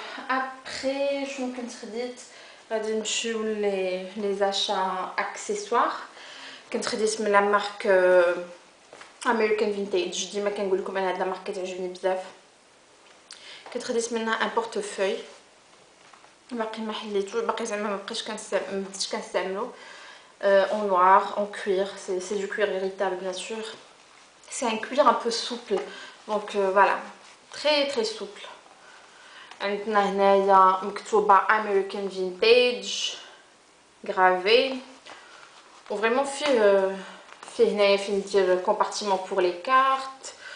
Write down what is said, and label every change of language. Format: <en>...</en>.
<ar>ابري شنو كنت خديت؟ غادي نمشيو لي زاشا اكسسوار. كنت خديت من لا مارك امريكان فينتاج. ديما كنقول لكم انا هاد لا مارك كتعجبني بزاف. كنت خديت منها ان بورتفوي باقي ما حليتو، باقي زعما ما بديتش كنستعملو.</ar> <fr>en noir, en cuir, c'est du cuir véritable bien sûr. C'est un cuir un peu souple, donc voilà, très très souple.</fr> <ar>عندنا هنايا مكتوبه American Vintage gravé. وفريمون فيه هنايا فين ندير كومبارتيمون بور لي كارت.</ar>